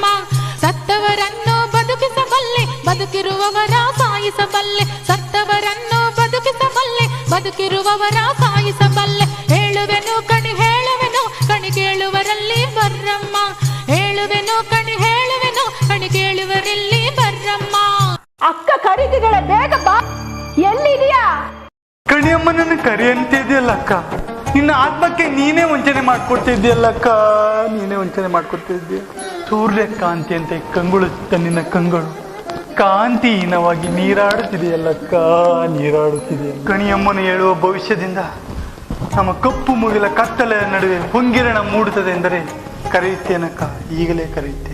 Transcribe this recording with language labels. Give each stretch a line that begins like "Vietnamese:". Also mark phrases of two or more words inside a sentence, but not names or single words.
Kannada: ಸತ್ತವರನ್ನು ಬದುಕಿಸಬಲ್ಲೆ ಬದುಕಿರುವವರ ಸಾಯಿಸಬಲ್ಲೆ, ಸತ್ತವರನ್ನು ಬದುಕಿಸಬಲ್ಲೆ ಬದುಕಿರುವವರ ಸಾಯಿಸಬಲ್ಲೆ. ಹೇಳುವೆನು ಕಣಿ ಹೇಳುವೆನು ಕಣಿ ಕೇಳುವರಲ್ಲಿ ಬರ್ರಮ್ಮ, ಹೇಳುವೆನು ಕಣಿ ಹೇಳುವೆನು ಕಣಿ ಕೇಳುವರಲ್ಲಿ ಬರ್ರಮ್ಮ. ಅಕ್ಕ ಕರೀತಿದ್ದಾಳೆ, ಬೇಗ ಬಾ. ಎಲ್ಲಿದೆಯಾ? ಕಣಿಯಮ್ಮನನ್ನು ಕರಿ ಅಂತಿದ್ಯಲ್ಲ ಅಕ್ಕ, ನಿನ್ನ ಆತ್ಮಕ್ಕೆ ನೀನೇ ವಂಚನೆ ಮಾಡ್ಕೊಡ್ತಿದ್ಯಲ್ಲ ಅಕ್ಕ, ನೀನೇ ವಂಚನೆ ಮಾಡ್ಕೊಡ್ತಿದ್ಯ. ಸೂರ್ಯ ಕಾಂತಿ ಅಂತ ಕಂಗೊಳಿಸುತ್ತ ನಿನ್ನ ಕಂಗಳು ಕಾಂತಿಹೀನವಾಗಿ ನೀರಾಡುತ್ತಿದೆಯಲ್ಲಕ್ಕ, ನೀರಾಡುತ್ತಿದೆಯ. ಕಣಿಯಮ್ಮನು ಹೇಳುವ ಭವಿಷ್ಯದಿಂದ ನಮ್ಮ ಕಪ್ಪು ಮುಗಿಲ ಕತ್ತಲೆಯ ನಡುವೆ ಹೊಂಗಿರಣ ಮೂಡುತ್ತದೆ ಎಂದರೆ ಕರೆಯುತ್ತೇನಕ್ಕ, ಈಗಲೇ ಕರೆಯುತ್ತೇನೆ.